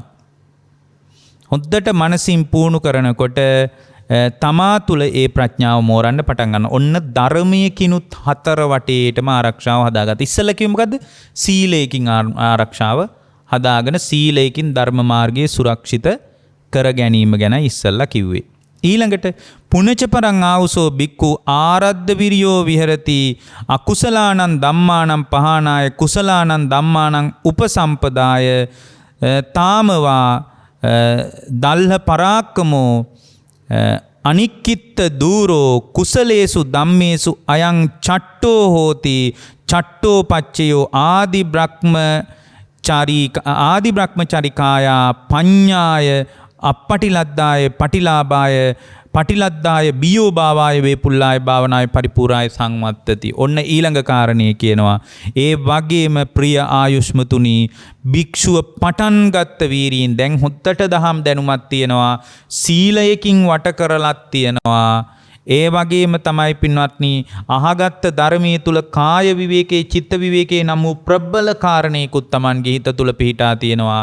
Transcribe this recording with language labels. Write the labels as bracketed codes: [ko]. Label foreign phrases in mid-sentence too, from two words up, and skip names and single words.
[si] හොද්දට මනසින් පුහුණු කරනකොට තමා තුළ ඒ ප්‍රඥාව මෝරන්න පටන් ගන්න. ඔන්න ධර්මයකිනුත් හතර වටේටම ආරක්ෂාව හදාගත්තා. ඉස්සෙල්ලා කිව්වේ මොකද්ද? සීලයෙන් ආරක්ෂාව හදාගෙන සීලයෙන් ධර්ම මාර්ගයේ සුරක්ෂිත කර ගැනීම ගැන ඉස්සෙල්ලා කිව්වේ. [pi] ඊළඟට පුනච පරං ආවුසෝ බික්කු ආරද්ධ විරියෝ විහෙරති අකුසලානං ධම්මානං පහනාය කුසලානං ධම්මානං උපසම්පදාය තාමවා දල්හ පරාක්කමෝ අනික්කිත්ත දූරෝ කුසලේසු ධම්මේසු අයං චට්ටෝ හෝති චට්ටෝ පච්චයෝ ආදි බ්‍රහ්මචරිකායා පඤ්ඤාය අපටිලද්දාය පටිලාභාය පටිලද්දාය බියෝ භාවාය වේපුල්ලාය භාවනාය පරිපූර්ණාය සංවත්තති. [si] ඔන්න ඊළඟ කාරණේ කියනවා. ඒ වගේම ප්‍රිය ආයුෂ්මතුනි භික්ෂුව පටන් ගත්ත වීරියෙන් දැන් හොත්තට දහම් දැනුමක් තියෙනවා. සීලයකින් වට කරලත් තියෙනවා. ඒ වගේම තමයි පින්වත්නි අහගත්ත ධර්මයේ තුල කාය විවේකේ චිත්ත විවේකේ නම් වූ ප්‍රබල කාරණේකුත් Tamanගේ හිත තුල පිහිටා තියෙනවා.